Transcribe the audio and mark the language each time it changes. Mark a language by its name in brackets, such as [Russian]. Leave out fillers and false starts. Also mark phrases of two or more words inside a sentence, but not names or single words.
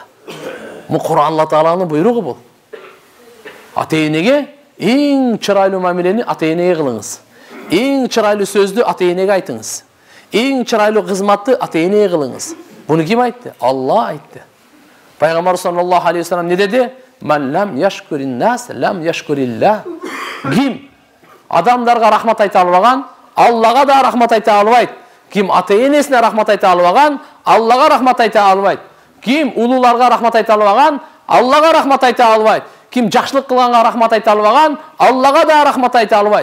[Kyrgyz] Бул Кур'ан Алла Тааланын буйругу бул. Ата-энеге эң чырайлуу мамилени ата-энеге кылыңыз. Эң чырайлуу сөздү ата-энеге айтыңыз. Эң чырайлуу кызматты ата-энеге кылыңыз. Буну ким айтты? Алла айтты. [Arabic] Пайгамбар صلى الله عليه وسلم [Kyrgyz] не деди? [Arabic] من لم يشكر الناس لم يشكر الله. [Kyrgyz] Ким адамдарга рахмат айта албаган, Аллага да рахмат айта албайт. Ким ата-энесине рахмат айта албаган, Аллага рахмат айта албайт. Ким улууларга рахмат айта албаган, Аллага рахмат айта албайт. Ким жакшылык кылганга рахмат айта албаган, Аллага да рахмат айта албайт.